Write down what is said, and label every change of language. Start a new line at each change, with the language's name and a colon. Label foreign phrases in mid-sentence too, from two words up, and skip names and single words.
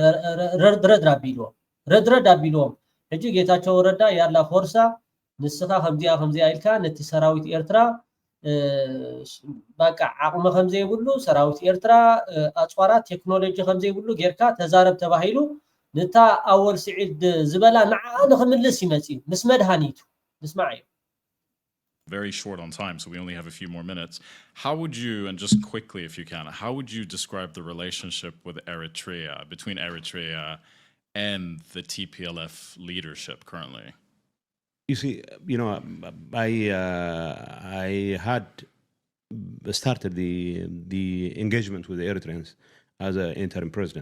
Tigrinya: ረድረድ ኣቢልዎም ሕጂ ጌታቸው ረዳ ያላ ፎርሳ ንስኻ ከምዚያ ኢልካ ነቲ ሰራዊት ኤርትራ በቃ ዓቕሚ ከምዘይብሉ ሰራዊት ኤርትራ ኣፅዋራት ቴክኖሎጂ ከምዘይብሉ ጌርካ ተዛረብ ተባሂሉ ነታ ኣወል ስዒድ ዝበላ ንዓ ንክምልስ ይመጽ ምስ መድሃኒቱ ንስማዕ እዩ።
English: Very short on time, so we only have a few more minutes. How would you, and just quickly if you can, how would you describe the relationship with Eritrea, between Eritrea and the TPLF leadership currently? You see, I had started the engagement with the Eritreans as an interim president.